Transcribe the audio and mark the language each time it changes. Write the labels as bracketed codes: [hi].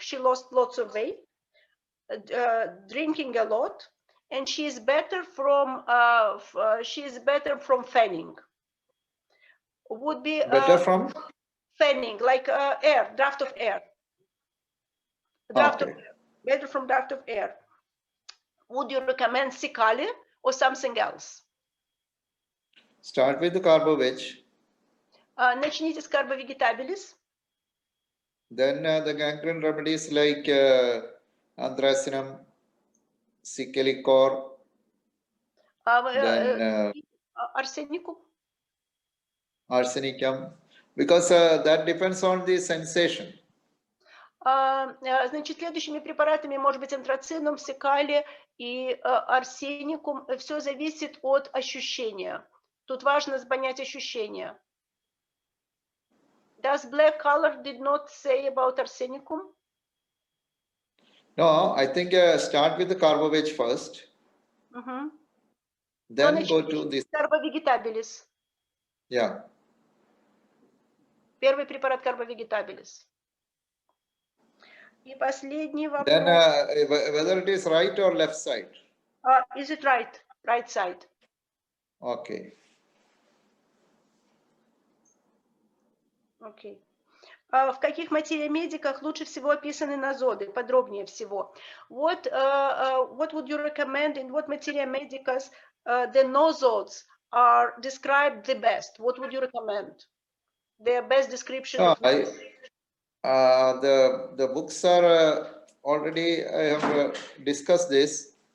[en] She lost lots of weight, drinking a lot, and she is better from fanning. Would be better from fanning, like air, draft of air. okay. Better from draft of air. Would you recommend Sikali or something else? Start with the carbo-veg. [ru] Начните с carbo vegetabilis. [en] Then the gangrene remedies like anthracinum, cicalicor, then Arsenicum. arsenicum, because that depends on the sensation. [ru] Значит, следующими препаратами может быть антрацином, сикали и арсеникум. Все зависит от ощущения. Тут важно понять ощущения. [en] Does black color did not say about arsenicum? No, I think start with the carbo-veg first. Then go to this. Carbo vegetabilis. Yeah. [ru] Первый препарат carbo vegetabilis. И последний вопрос. [en] Then whether it is right or left side. Is it right? Right side. Okay. Okay. [ru] В каких материомедиках лучше всего описаны нозоды? Подробнее всего. [en] What would you recommend in what materiomedicas the nozodes are described the best? What would you recommend? The best description of the books are already, I have discussed this.